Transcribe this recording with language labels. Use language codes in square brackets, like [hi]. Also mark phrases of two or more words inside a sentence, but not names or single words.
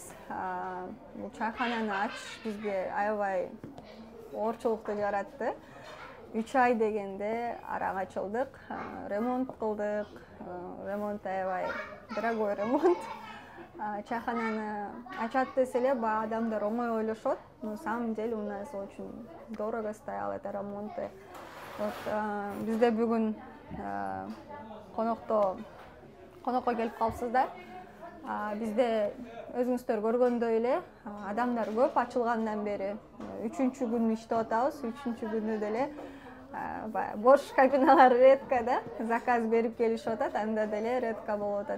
[ky] Бул чайхананы ачыш бизге аябай оорчулукту жаратты. 3 ай дегенде арага ачылдык, ремонт кылдык. Ремонт аябай дорогой ремонт. Чайхананы ачат десе эле адамдар оңой ойлошот. [ru] На самом деле у нас очень дорого стоял это ремонт. [ky] Бизде бүгүн конокко келип калыпсыздар. Бизде өзүңүздөр көргөндөй эле адамдар көп ачылгандан бери 3-күн иштеп атабыз. 3-күндө деле бош кабиналар редко да, заказ берип келишип атат, анда деле редко болуп атат.